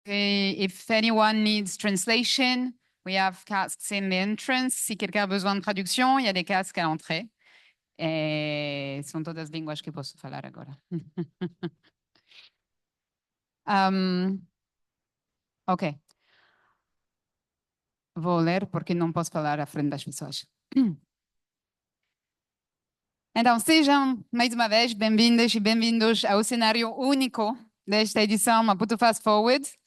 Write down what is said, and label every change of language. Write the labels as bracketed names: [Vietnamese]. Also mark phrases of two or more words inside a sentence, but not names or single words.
[English] If anyone needs translation, we have casks in the entrance. [French] Si quelqu'un a besoin de traduction, il y a des casques à l'entrée. [Portuguese] E são todas as línguas que posso falar agora. Ok. Vou ler porque não posso falar à frente das pessoas. Então, sejam mais uma vez bem-vindas e bem-vindos ao cenário único desta edição Maputo Fast Forward.